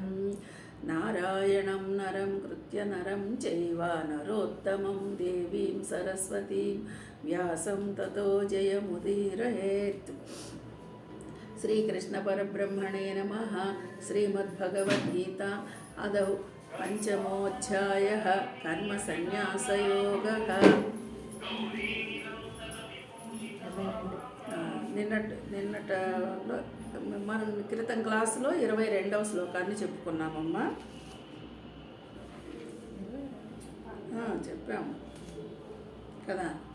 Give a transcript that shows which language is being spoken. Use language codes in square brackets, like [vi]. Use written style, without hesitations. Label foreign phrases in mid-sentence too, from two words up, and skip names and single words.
[sa] नारायणं नरं कृत्य नरं चैव नरोत्तमं देवीं सरस्वतीं व्यासं ततो जयमुदीरयेत्। श्रीकृष्णपरब्रह्मणे नमः। श्रीमद्भगवद्गीता आदौ पंचमोऽध्यायः कर्मसन्न्यासयोगः। [te] నిన్నట మనం క్రితం క్లాసులో 22వ శ్లోకాన్ని చెప్పుకున్నామమ్మా. చెప్పాము కదా.